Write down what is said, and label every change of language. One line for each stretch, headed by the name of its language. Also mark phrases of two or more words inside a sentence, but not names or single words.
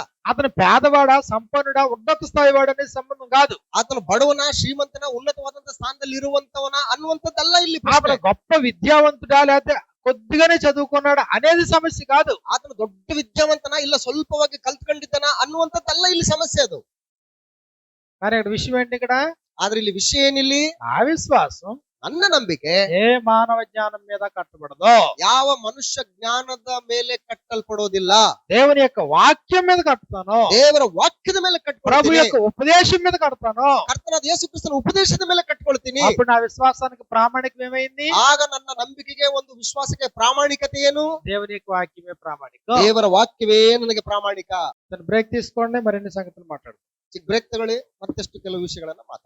Telugu: అతను పేదవాడా సంపన్నుడా ఉన్నత స్థాయి వాడు అనేది సంబంధం కాదు.
Kannada: ಆತನು ಬಡವನ ಶ್ರೀಮಂತನ ಉನ್ನತವಾದಂತ ಸ್ಥಾನದಲ್ಲಿ ಇರುವಂತವನ ಅನ್ನುವಂಥದ್ದಲ್ಲ ಇಲ್ಲಿ
Telugu: అతను
Kannada: ಪ್ರಶ್ನೆ.
Telugu: గొప్ప విద్యావంతుడా లేకపోతే కొద్దిగానే చదువుకున్నాడు అనేది సమస్య కాదు.
Kannada: ಆತನು ದೊಡ್ಡ ವಿದ್ಯಾವಂತನ ಇಲ್ಲ ಸ್ವಲ್ಪವಾಗಿ ಕಲ್ತ್ಕೊಂಡಿದ್ದಾನ ಅನ್ನುವಂಥದ್ದಲ್ಲ ಇಲ್ಲಿ ಸಮಸ್ಯೆ. ಅದು
Telugu: కానీ ఇక్కడ విషయం ఏంటి? ఇక్కడ
Kannada: ಆದ್ರೆ ಇಲ್ಲಿ ವಿಷಯ ಏನಿಲ್ಲಿ?
Telugu: నా విశ్వాసం
Kannada: ನನ್ನ ನಂಬಿಕೆ
Telugu: ఏ మానవ జ్ఞానం మీద కట్టబడదో,
Kannada: ಯಾವ ಮನುಷ್ಯ ಜ್ಞಾನದ ಮೇಲೆ ಕಟ್ಟಲ್ಪಡೋದಿಲ್ಲ.
Telugu: దేవుని యొక్క వాక్యం మీద కడతాను.
Kannada: ದೇವರ ವಾಕ್ಯದ ಮೇಲೆ
Telugu: ప్రభు
Kannada: ಕಟ್ಕೊಳ್ತೀನಿ.
Telugu: యొక్క ఉపదేశం మీద కడతాను.
Kannada: ಕರ್ತನಾದ ಯೇಸು ಕ್ರಿಸ್ತನ ಉಪದೇಶದ ಮೇಲೆ ಕಟ್ಕೊಳ್ತೀನಿ.
Telugu: అప్పుడు నా విశ్వాసానికి ప్రామాణికం ఏమైంది?
Kannada: ಆಗ ನನ್ನ ನಂಬಿಕೆಗೆ ಒಂದು ವಿಶ್ವಾಸಕ್ಕೆ ಪ್ರಾಮಾಣಿಕತೆ ಏನು?
Telugu: దేవుని యొక్క వాక్యమే ప్రామాణికం.
Kannada: ದೇವರ ವಾಕ್ಯವೇ ನನಗೆ ಪ್ರಾಮಾಣಿಕ.
Telugu: బ్రేక్ తీసుకోండి, మరిన్ని సంగతులు మాట్లాడుతాం.
Kannada: ಚಿಕ್ಕ ಬ್ರೇಕ್ ತಗೊಳ್ಳಿ, ಮತ್ತಷ್ಟು ಕೆಲವು ವಿಷಯಗಳನ್ನ ಮಾತಾಡೋಣ.